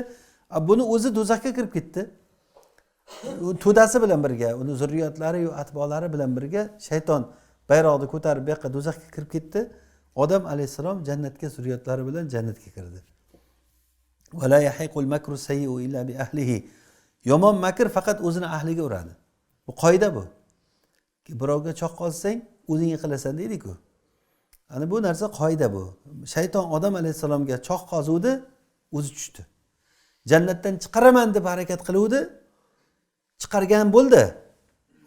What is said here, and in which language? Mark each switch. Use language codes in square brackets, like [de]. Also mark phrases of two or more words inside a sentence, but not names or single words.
[uz] Buni o'zi do'zaxga kirib ketdi. To'dasi bilan birga, uni zurriyotlari va atbolari bilan birga shayton bayroqni ko'tarib bu yoqqa do'zaxga kirib ketdi. Odam alayhisalom jannatga zurriyotlari bilan jannatga kirdi. [ar] ولا يحيق المكر السيئ إلا بأهله. [uz] Yomon makr faqat o'zini ahliga uradi. Bu qoida bu. Birovga choq qolsang, o'zing qilasan deydi-ku. Ana bu narsa qoida bu. Shayton odam alayhisalomga choq qozuvdi, o'zi tushdi. Jannatdan chiqaraman deb harakat qiluvdi, chiqargan bo'ldi.